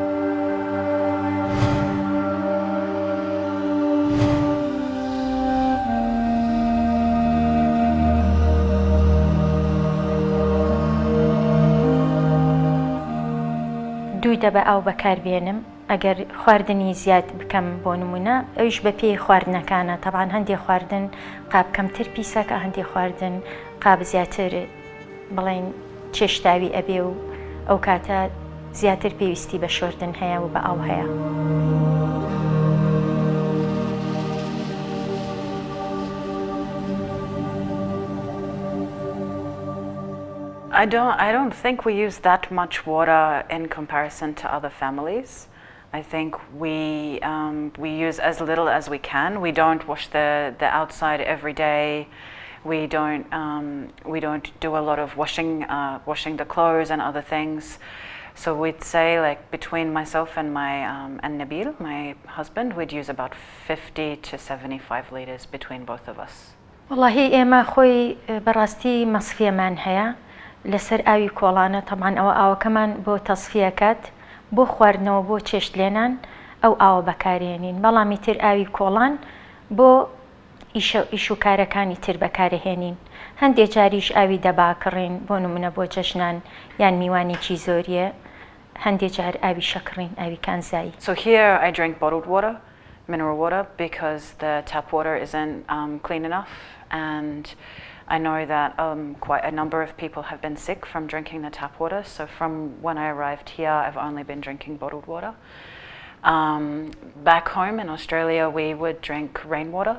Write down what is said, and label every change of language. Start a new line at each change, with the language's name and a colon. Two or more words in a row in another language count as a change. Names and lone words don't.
Central Kurdish: دوی دەبە ئەو بەکاربێنم ئەگەر خواردنی زیاد بکەم بۆ نمونە ئەویش بە پێی خواردنەکانە تەبان هەندێک خواردن قاب کەمتر پیسەکە هەندێک خواردن قاب زیاتر بڵێن چێشتاوی ئەبێ و ئەو کاتە زیاتر پێویستی بە شۆردن هەیە و بە ئاو هەیە.
English: I don't think we use that much water in comparison to other families. I think we use as little as we can. We don't wash the outside every day. We don't do a lot of washing the clothes and other things. So we'd say like between myself and and Nabil, my husband, we'd use about 50 to 75 liters between both of us.
Central Kurdish: والله ئێمە خۆی بەڕاستی مەصفیەمان هەیە لەسەر ئاوی کۆڵانە تەمان ئەوە ئاوەکەمان بۆ تەصفیەکات بۆ خواردنەوە بۆ چێشت لێنان ئەو ئاوە بەکارهێنین بەڵامی تر ئاوی کۆڵان بۆ ئیش و کارەکانی تر بەکارهێنین هەندێک جاریش ئاوی دەباکڕین بۆ نمونە بۆ جەژنان یان میوانێکی زۆریە هەندێک جار ئاوی شەکڕین ئاوی کانزایی.
English: So here I drink bottled water, mineral water, because the tap water isn't clean enough, and I know that quite a number of people have been sick from drinking the tap water. So from when I arrived here, I've only been drinking bottled water. Back home in Australia, we would drink rainwater.